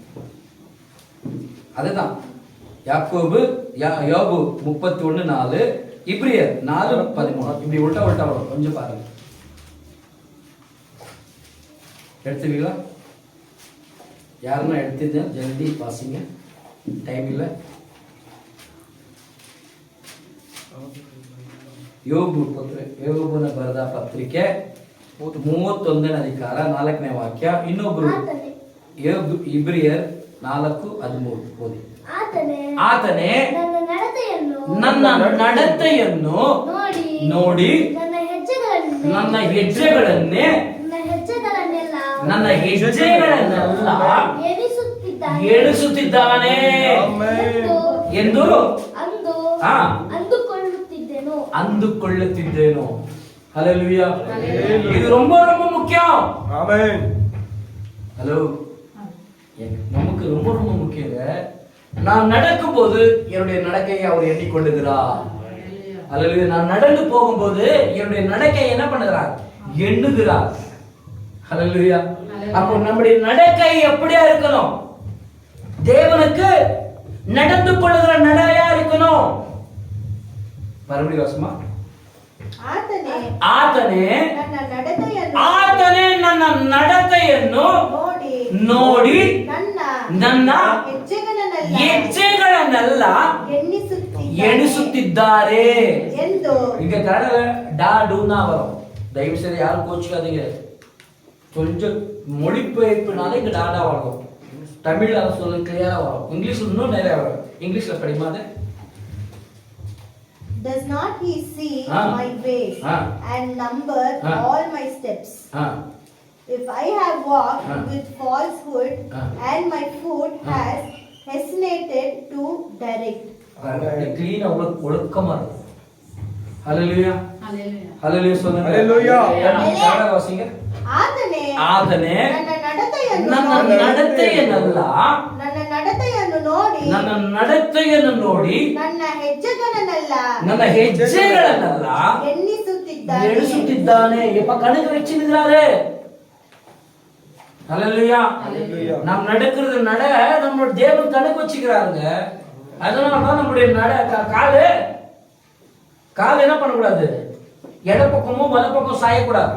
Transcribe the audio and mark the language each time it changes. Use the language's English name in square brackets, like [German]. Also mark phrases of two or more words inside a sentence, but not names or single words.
[Tamil] அதுதான் யாக்கோபு யோபு 31:4 இப்ரியர் 4:13 இப்படி உல்டா வரும். கொஞ்சம் பாருங்க. எடுத்துவீங்களா? யாருன்னா எடுத்துங்க, ஜல்தி வாசிங்க, டைம் இல்லை. [Kannada] ಯೋಬನ ಬರೆದ ಪತ್ರಿಕೆ 31ನೇ ಅಧಿಕಾರ 4ನೇ ವಾಕ್ಯ. ಇನ್ನೊಬ್ರು ಇಬ್ರಿಯರ್ 4:13 ಓದಿ. ಆತನೇ ನನ್ನ ನಡತೆಯನ್ನು ನೋಡಿ ನನ್ನ ಹೆಜ್ಜೆಗಳನ್ನೆಲ್ಲ ಎಣಿಸುತ್ತಿದ್ದಾನೆ ಎಂದು ಅಂದುಕೊಳ್ಳುತ್ತಿದ್ದೇನು. [Tamil] ஹalleluya. இது ரொம்ப ரொம்ப முக்கியம். ஆமென். ஹலோ, நமக்கு ரொம்ப ரொம்ப முக்கியங்க. நான் நடக்கும்போது என்னுடைய நடக்கையை அவர் எண்ணிக்கொள்ளுகிறார். ஹalleluya. நான் நடந்து போகும்போது என்னுடைய நடக்கையை என்ன பண்ணுகிறார்? எண்ணுகிறார். ஹalleluya. அப்போ நம்முடைய நடக்கை எப்படியா இருக்கணும்? தேவனுக்கு நடந்து கொள்ளுகிற நடையா இருக்கணும். மறுபடியும் வாசமா. [Kannada] ಆತನೇ ನನ್ನ ನಡತೆಯನ್ನು ನೋಡಿ ನನ್ನ ಹೆಜ್ಜೆಗಳನ್ನೆಲ್ಲ ಎಣಿಸುತ್ತಿದ್ದಾರೆ [Tamil] இங்க கன்னட டா டூனா வரும். தயவு செய்து யாரும் கோச்சுக்காதீங்க. கொஞ்சம் மொழிபெயர்ப்புனால இங்க டாடா வரும். தமிழ்ல சொல்ல கிளியரா வரும். இங்கிலீஷ்ல இன்னும் நிறைய வரும். இங்கிலீஷ்ல படிமா அது. [English] Does not he see my ways and number all my steps? If I have walked with falsehood and my foot has hesitated to direct. [Tamil] Clean ஒழுக்கமா இருக்கு. ஹalleluya. ஹalleluya சொல்லுங்க. ஹalleluya. யாரா வாசிங்க. [Kannada] ಆತನೇ ನನ್ನ ನಡತೆಯನ್ನು ನೋಡಿ ನನ್ನ ಹೆಜ್ಜೆಗಳನ್ನೆಲ್ಲ ಎಣಿಸುತ್ತಿದ್ದಾನೆ. [Tamil] எப்ப கணக்கு வச்சிருக்காரு. ஹalleluya. நாம் நடக்கிறது நம்மளோட தேவன் கணக்கு வச்சுக்கிறாருங்க. அதனால தான் நம்மளுடைய கால் என்ன பண்ணக்கூடாது? இடப்பக்கமும் வலப்பக்கம் சாயக்கூடாது.